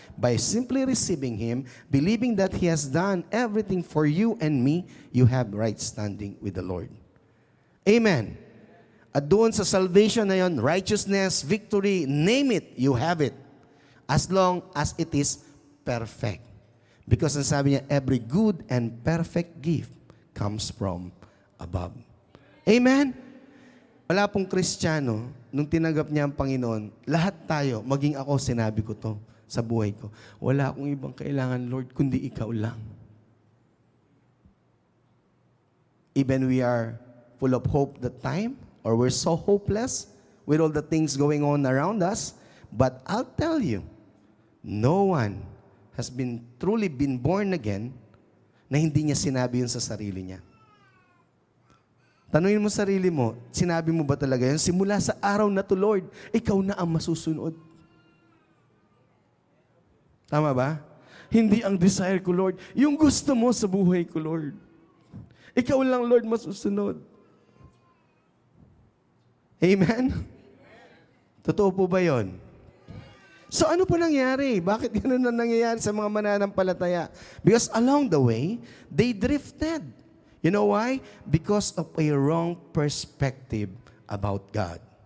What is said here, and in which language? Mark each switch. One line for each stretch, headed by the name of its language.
English: By simply receiving Him, believing that He has done everything for you and me, you have right standing with the Lord. Amen.
Filipino: At doon sa salvation na yun, righteousness, victory,
English: name it, you have it. As long as it is perfect. Because
Filipino: ang sabi niya,
English: every good and perfect gift comes from above. Amen?
Filipino: Wala pong Kristiyano, nung tinanggap niya ang Panginoon, lahat tayo, maging ako, sinabi ko to sa buhay ko, wala akong ibang kailangan, Lord, kundi ikaw lang.
English: Even we are full of hope that time, or we're so hopeless with all the things going on around us, but I'll tell you, no one has truly been born again
Filipino: na hindi niya sinabi yun sa sarili niya. Tanungin mo sarili mo, sinabi mo ba talaga yun? Simula sa araw na to, Lord, ikaw na ang masusunod. Tama ba? Hindi ang desire ko, Lord. Yung gusto mo sa buhay ko, Lord. Ikaw lang, Lord, masusunod. Amen? Totoo po ba yun? So ano po nangyari? Bakit gano'n na nangyayari sa mga mananampalataya?
English: Because along the way, they drifted. You know why? Because of a wrong perspective about God.